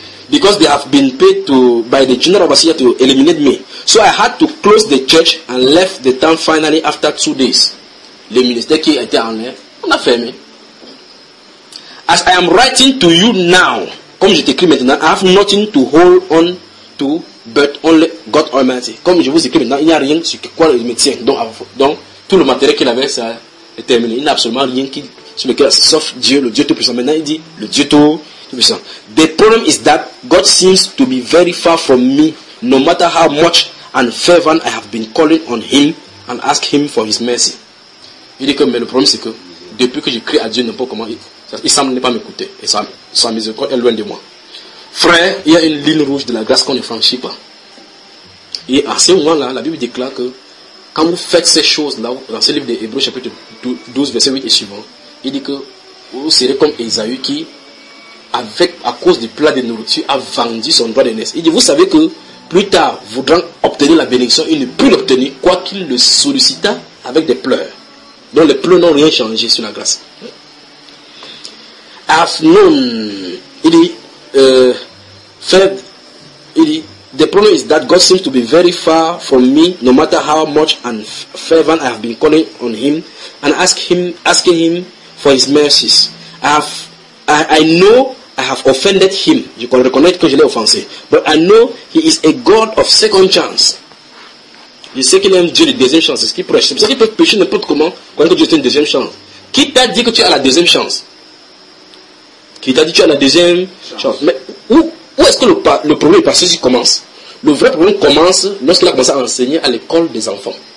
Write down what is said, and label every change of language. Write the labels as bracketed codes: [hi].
[en] Because they have been paid to by the general of Assyria to eliminate me. So I had to close the church and left the town finally after 2 days. [fr] Le ministère qui était en l'air, on a fermé. [en] As I am writing to you now, [fr] comme je t'écris maintenant, [en] I have nothing to hold on to but only God Almighty. [fr] Comme je vous écris maintenant, il n'y a rien sur quoi il me tient. Donc tout le matériel qu'il avait, ça est terminé. Il n'y a absolument rien qui sur lequel, sauf Dieu, le Dieu Tout-Puissant. Maintenant, il dit le Dieu Tout-Puissant. [en] The problem is that God seems to be very far from me no matter how much and fervent I have been calling on him and ask him for his mercy. [fr] Il dit que mais le problème c'est que depuis que j'écris à Dieu n'importe comment, il semble ne pas m'écouter et sa miséricorde est loin de moi. Frère, il y a une ligne rouge de la grâce qu'on ne franchit pas. Et à ce moment-là, la Bible déclare que quand vous faites ces choses-là, dans ce livre des Hébreux, chapitre 12, verset 8 et suivant, il dit que vous serez comme Ésaü qui, à cause du plat de nourriture, a vendu son droit de naissance. Il dit, vous savez que plus tard, voudrant obtenir la bénédiction, il ne put l'obtenir, quoiqu'il le sollicita avec des pleurs. Donc les pleurs n'ont rien changé sur la grâce. [en] Afnon, [fr] il dit, [en] the problem is that God seems to be very far from me, no matter how much and fervent I have been calling on him and asking him for his mercies. I know I have offended him. You can reconnect [fr] que je l'ai offensé. [en] But I know he is a God of second chance. [fr] Je sais qu'il aime Dieu de deuxième chance. C'est ce qu'il prêche. C'est pour ça qu'il peut prêcher n'importe comment quand Dieu est une deuxième chance. Qui t'a dit que tu as la deuxième chance? Qui t'a dit que tu as la deuxième chance? Mais où est-ce que le problème parce qu'il commence? Le vrai problème commence lorsqu'il a commencé à enseigner à l'école des enfants.